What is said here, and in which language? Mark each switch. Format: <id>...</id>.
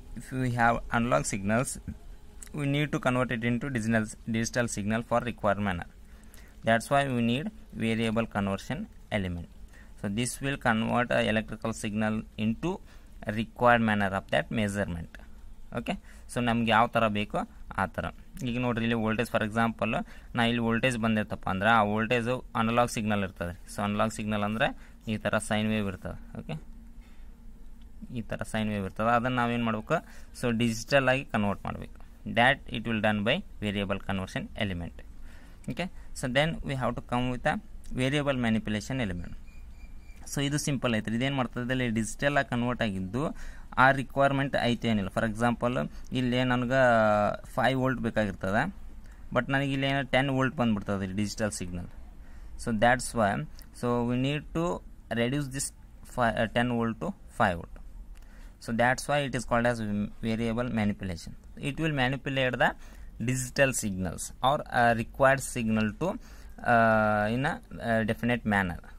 <en>If we have analog signals, we need to convert it into digital signal for required manner. That's why we need variable conversion element. So this will convert a electrical signal into a required manner of that measurement.</en> <kn>Okay. So ನಮ್ಗೆ ಯಾವ ಥರ ಬೇಕೋ ಆ ಥರ. ಈಗ ನೋಡ್ರಿ, ಇಲ್ಲಿ voltage,</kn> <en>for example</en> <kn>ನಾ ಇಲ್ಲಿ ವೋಲ್ಟೇಜ್ ಬಂದಿರ್ತಪ್ಪ ಅಂದ್ರೆ ಆ ವೋಲ್ಟೇಜು ಅನಲಾಗ್ ಸಿಗ್ನಲ್ ಇರ್ತದೆ. ಸೊ ಅನಲಾಗ್ ಸಿಗ್ನಲ್ ಅಂದರೆ ಈ ಥರ ಸೈನ್ ವೇವ್ ಇರ್ತದೆ. ಓಕೆ. ಈ ಥರ ಸೈನ್ ವೇವ್ ಇರ್ತದೆ, ಅದನ್ನು ನಾವೇನು ಮಾಡ್ಬೇಕು? ಸೊ ಡಿಜಿಟಲ್ ಆಗಿ ಕನ್ವರ್ಟ್ ಮಾಡಬೇಕು.</kn> <en>That it will done by variable conversion element. Okay. So then we have to come with a variable manipulation element.</en> <kn>So ಇದು ಸಿಂಪಲ್ ಐತ್ರಿ. ಇದೇನು ಮಾಡ್ತದೆ, ಇಲ್ಲಿ ಡಿಜಿಟಲ್ ಆಗಿ ಕನ್ವರ್ಟ್ ಆಗಿದ್ದು ಆ ರಿಕ್ವೈರ್ಮೆಂಟ್ ಐತೆ ಏನಿಲ್ಲ.</kn> <en>for example</en> <kn>ಇಲ್ಲಿ ನನಗೆ 5 ವೋಲ್ಟ್ ಬೇಕಾಗಿರ್ತದೆ, ಬಟ್ ನನಗೆ ಇಲ್ಲಿ ಏನೋ 10 volt ಬಂದುಬಿಡ್ತದೆ digital signal.</kn> <en>So that's why, so we need to reduce this 10 volt to 5 volt. So that's why it is called as variable manipulation. It will manipulate the digital signals or required signal to in a definite manner.</en>